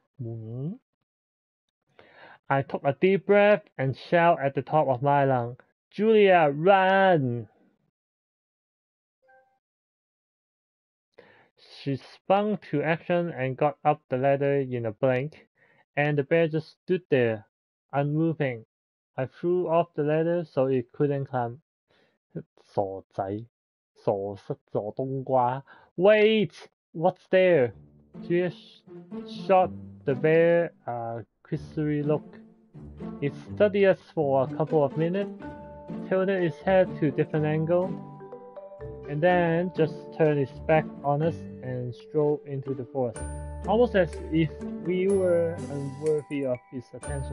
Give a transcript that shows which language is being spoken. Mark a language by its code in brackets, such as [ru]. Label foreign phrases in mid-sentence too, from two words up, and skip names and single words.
[en] I took a deep breath and shouted at the top of my lungs, Julia, run! She sprung to action and got up the ladder in a blink, and the bear just stood there, unmoving. I threw off the ladder so it couldn't climb. [yue] 傻仔，傻塞咗冬瓜. [en] Wait! What's there? Julia shot the bear a cursory look. It studied us for a couple of minutes, tilted its head to a different angle, and then just turned its back on us and strolled into the forest, almost as if we were unworthy of its attention.